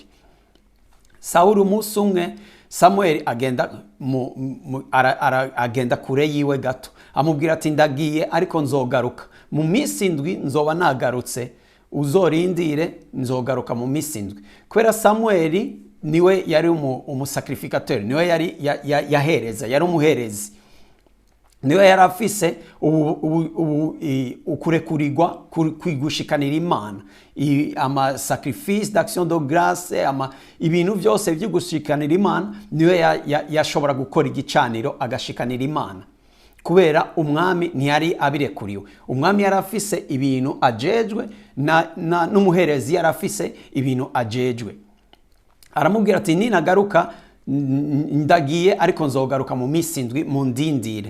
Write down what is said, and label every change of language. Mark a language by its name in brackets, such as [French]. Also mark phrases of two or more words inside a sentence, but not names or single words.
[Rundi] Sauli umunsi umwe Samueli agenda kure yiwe gato, amubwira ati ndagiye ariko nzogaruka mu minsi indwi, nzoba nagarutse, uzorindire nzogaruka mu minsi indwi. Kubera Samueli niwe yari umusacrificateur, niwe yari yahereza, yari umuherezi, niwe yari afise ukurekurirwa kwigushikanira Imana, ama [French] sacrifice d'action de grâce, [Rundi] ibintu byose by'igushikanira Imana, niwe yashobora gukora igicaniro agashikanira Imana. Kubera umwami ntiyari abirekuriwe, umwami yari afise ibintu ajejwe n'umuherezi yari afise ibintu ajejwe. Aramubwira ati ninagaruka ndagiye ariko nzogaruka mu minsi indwi, mu ndindire.